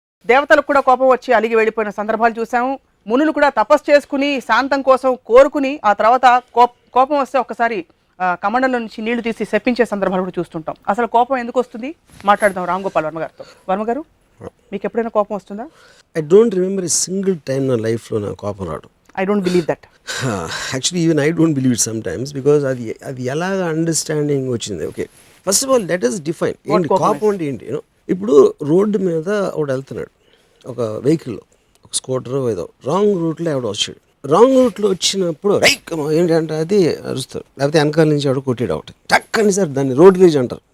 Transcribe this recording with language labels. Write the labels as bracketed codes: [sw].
[te] దేవతలకు కూడా కోపం వచ్చి అలిగి వెళ్ళిపోయిన సందర్భాలు చూసాము. మునులు కూడా తపస్సు చేసుకుని శాంతం కోసం కోరుకుని ఆ తర్వాత కోపం వస్తే ఒక్కసారి కమండలం నుంచి నీళ్లు తీసి శప్పించే సందర్భాలు కూడా చూస్తుంటాం. అసలు కోపం ఎందుకు వస్తుంది మాట్లాడదాం రామ్ గోపాల్ వర్మ గారితో. వర్మ గారు, మీకు ఎప్పుడైనా కోపం వస్తుందా? [en] I don't remember a single time [te] నా లైఫ్లో నా కోపం రావడం. [en] I don't believe that. Actually, even I don't believe it sometimes because [te] అది ఎలాగ అండర్స్టాండింగ్ వచ్చింది. Okay, [en] first of all let us define [te] ఏంటి కోపం అంటే ఏంటి. ఇప్పుడు రోడ్డు మీద ఒకడు వెళ్తున్నాడు, ఒక వెహికల్లో, ఒక స్కూటర్ ఏదో రాంగ్ రూట్లో ఎవడో వచ్చాడు. రాంగ్ రూట్లో వచ్చినప్పుడు ఏంటంటే అది అరుస్తారు, లేకపోతే వెనకాల నుంచి ఎవడో కొట్టాడు ఒకటి టక్కని సార్, దాన్ని రోడ్ రేజ్ అంటారు.